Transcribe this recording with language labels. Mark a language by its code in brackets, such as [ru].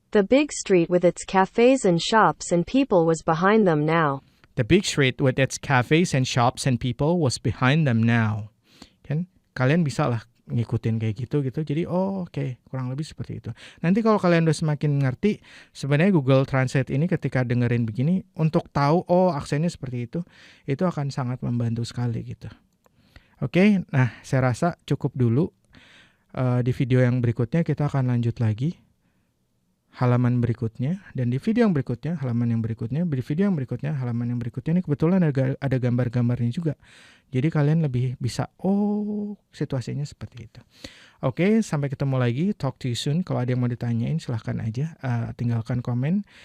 [en] The big street with its cafes and shops and people was behind them now. The big street with its cafes and shops and people was behind them now. [id] Kan? Kalian bisa lah ngikutin kayak gitu. Jadi oke, kurang lebih seperti itu. Nanti kalau kalian udah semakin ngerti, sebenarnya Google Translate ini ketika dengerin begini, untuk tahu aksennya seperti itu akan sangat membantu sekali gitu. Oke, nah saya rasa cukup dulu. Di video yang berikutnya kita akan lanjut lagi halaman berikutnya, dan di video yang berikutnya halaman yang berikutnya, di video yang berikutnya halaman yang berikutnya. Ini kebetulan ada gambar-gambarnya juga, jadi kalian lebih bisa situasinya seperti itu. Oke, sampai ketemu lagi, [en] talk to you soon. [id] Kalau ada yang mau ditanyain silahkan aja, tinggalkan komen.